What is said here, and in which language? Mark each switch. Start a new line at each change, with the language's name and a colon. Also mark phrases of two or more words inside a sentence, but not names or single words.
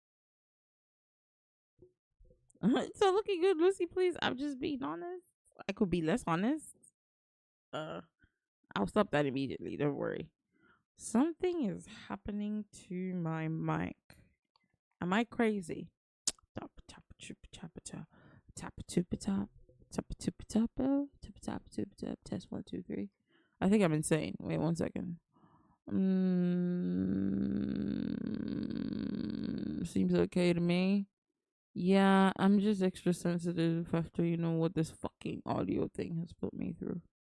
English: It's not looking good, Lucy. Please, I'm just being honest. I could be less honest. I'll stop that immediately. Don't worry. Something is happening to my mic. Am I crazy? Tap tap chup tap tap tap tap tap tap tap tap tap tap tap. Test 1 2 3. I think I'm insane. Wait 1 second. Seems okay to me. Yeah, I'm just extra sensitive after what this fucking audio thing has put me through.